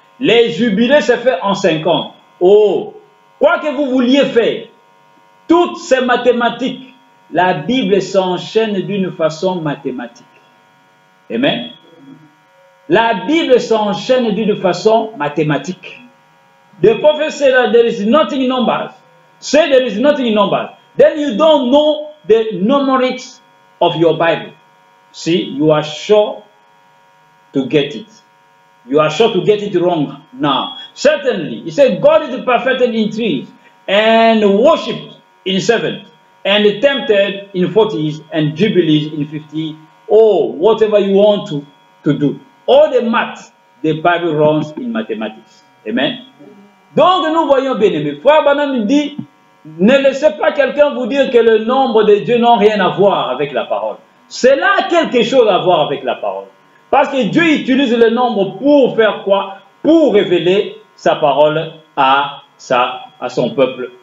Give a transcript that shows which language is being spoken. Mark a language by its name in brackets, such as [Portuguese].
[French] Les jubilés se fait en 50. Oh! Quoi que vous vouliez faire, toutes ces mathématiques la Bible s'enchaîne d'une façon mathématique. Amen. La Bible s'enchaîne d'une façon mathématique. [English] The prophet said that there is nothing in numbers. Say there is nothing in numbers. Then you don't know the numerics of your Bible. See, you are sure to get it. You are sure to get it wrong now. Certainly, he said God is perfected in 3 and worshipped in 7 and tempted in 40s and jubilees in 50. Oh, whatever you want to do. All the maths, the Bible runs in mathematics. Amen. [French] Donc nous voyons bien aimé. Frère Branham dit, ne laissez pas quelqu'un vous dire que le nombre de Dieu n'a rien à voir avec la parole. Cela a quelque chose à voir avec la parole. Parce que Dieu utilise le nombre pour faire quoi? Pour révéler sa parole à son peuple.